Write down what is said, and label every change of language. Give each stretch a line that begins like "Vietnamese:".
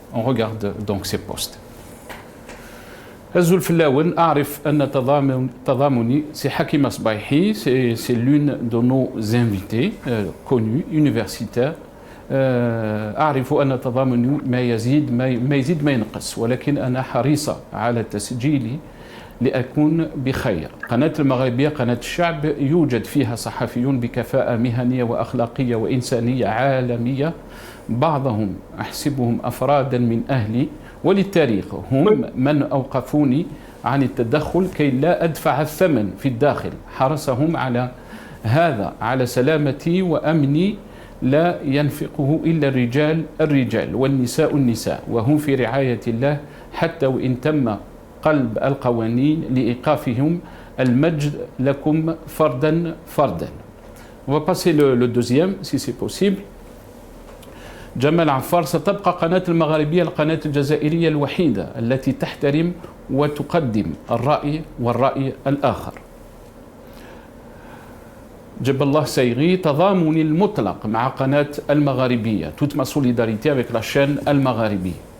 French: On regarde donc ces postes. Azul Filaouen,
Arabic: أعرف أن تضامني
French: c'est Hakima Sbaihi, c'est l'une de nos invités connus, universitaires.
Arabic: أعرف أن تضامني ما يزيد ما ينقص ولكن أنا حريصة على تسجيلي لأكون بخير. قناة المغربية قناة الشعب يوجد فيها صحفيون بكفاءة مهنية وأخلاقية وإنسانية عالمية، بعضهم أحسبهم أفرادا من أهلي وللتاريخ هم من أوقفوني عن التدخل كي لا أدفع الثمن في الداخل. حرصهم على هذا على سلامتي وأمني لا ينفقه إلا الرجال والنساء النساء، وهم في رعاية الله حتى وإن تم قلب القوانين لإيقافهم. المجد لكم فردا فردا.
French: On va passer le deuxième si c'est possible.
Arabic: جمال عفار، ستبقى قناة المغاربية القناة الجزائرية الوحيدة التي تحترم وتقدم الرأي والرأي الآخر. جب الله سيغي، تضامني المطلق مع قناة المغاربية،
French: toute ma solidarité avec la chaîne
Arabic: المغاربية.